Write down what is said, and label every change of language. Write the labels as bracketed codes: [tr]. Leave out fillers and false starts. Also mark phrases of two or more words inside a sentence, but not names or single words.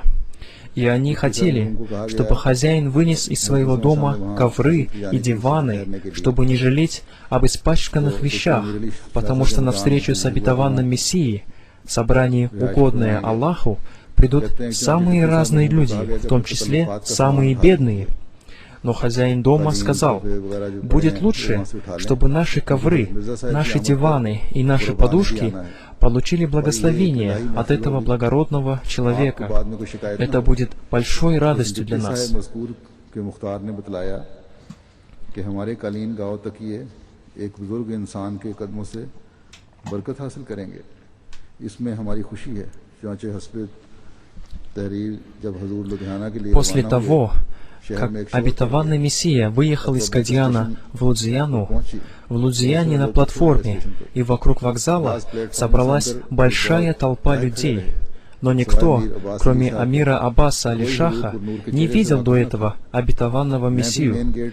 [ru] И они хотели, чтобы хозяин вынес из своего дома ковры и диваны, чтобы не жалеть об испачканных вещах, потому что на встречу с обетованным Мессией, собрание, угодное Аллаху, придут самые разные люди, в том числе самые бедные. Но хозяин дома сказал: «Будет лучше, чтобы наши ковры, наши диваны и наши подушки получили благословение от этого благородного человека. Это будет большой радостью для нас». [ur] کے مختار نے بتلایا کہ ہمارے قالین گاؤں تکیے ایک بزرگ انسان کے قدموں سے برکت حاصل کریں گے. اس میں ہماری خوشی ہے. چنانچہ حسب تحریر جب حضور لدھیانہ کے لیے [ru] После того, как обетованный Мессия выехал из Кадьяна в Лудзияну, в Лудзияне на платформе и вокруг вокзала собралась большая толпа людей. Но никто, кроме Амира Аббаса Али-Шаха, не видел до этого обетованного Мессию.